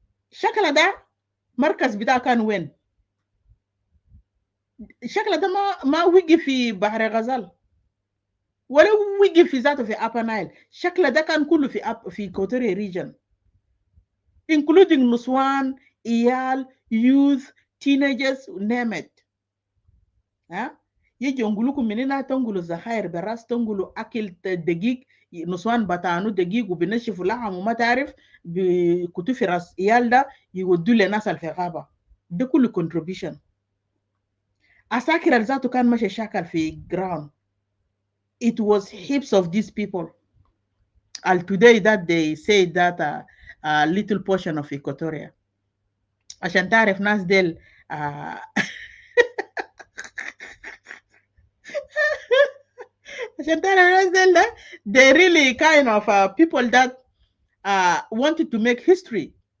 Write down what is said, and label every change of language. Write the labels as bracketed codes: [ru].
[ar] شكل ده مركز بتاع كان وين؟ شكل ده ما وقف في بحر غزال ولا وقف في ذاته في upper Nile. شكل ده كان كله في Equatorial region including نسوان, إيال, youth, teenagers, name it. يجي ينقلوكم من هنا تنقلوا الزخائر براس تنقلوا أكل دقيق نسوان بتاعنوا دقيق وبنشفوا لحم وما تعرف بكتو في راس إيال ده يودوا لناس في غابة. ده كله contribution. أساكر ذاته كان ماشي شاكل في ground. [en] It was heaps of these people. And today that they say that a little portion of Equatoria. [ar] عشان تعرف ناس ديل عشان تعرف ناس ديل ده [en] they really kind of people that wanted to make history.